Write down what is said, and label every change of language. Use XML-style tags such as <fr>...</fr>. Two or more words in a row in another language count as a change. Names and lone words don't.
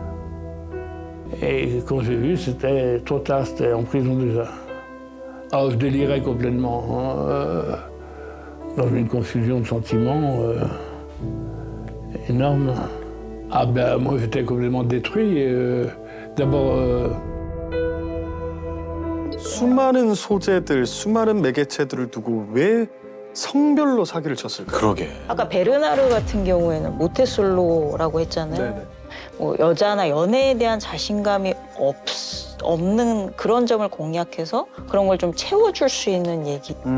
<fr>Et quand j'ai vu, c'était trop tard, c'était en prison déjà. Ah, je délirais complètement. Dans une confusion de sentiments énorme. Ah ben moi j'étais complètement détruit. D'abord</fr> <ko>수많은 소재들, 수많은 매개체들을 두고 왜 성별로 사기를 쳤을까요? 그러게. 아까 베르나르 같은 경우에는 모태솔로라고 했잖아요. 네네. 뭐 여자나 연애에 대한 자신감이 없는 그런 점을 공략해서 그런 걸 좀 채워줄 수 있는 얘기.</ko>